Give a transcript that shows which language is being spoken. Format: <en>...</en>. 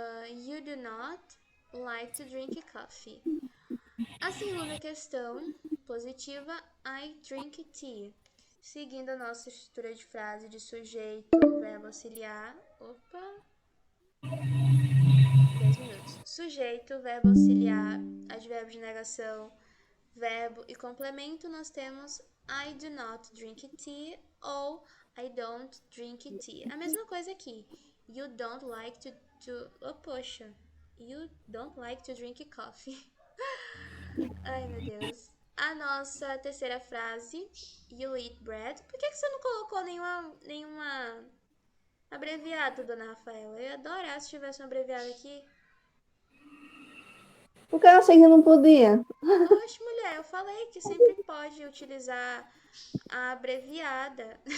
<en>You do not like to drink coffee.</en> <pt>A segunda questão positiva,</pt> <en>I drink tea.</en> <pt>Seguindo a nossa estrutura de frase de sujeito, verbo auxiliar. Opa! 10 minutos. Sujeito, verbo auxiliar, advérbio de negação, verbo e complemento, nós temos</pt> <en>I do not drink tea</en> <pt>ou</pt> <en>I don't drink tea.</en> <pt>A mesma coisa aqui.</pt> <en>You don't like</en> <pt>oh, poxa.</pt> <en>You don't like to drink coffee.</en> <pt>Ai, meu Deus. A nossa terceira frase,</pt> <en>you eat bread.</en> <pt>Por que você não colocou nenhuma abreviada, dona Rafaela? Eu ia adorar se tivesse um abreviado aqui. Porque eu achei que não podia. Oxe, mulher, eu falei que sempre pode utilizar a abreviada.</pt>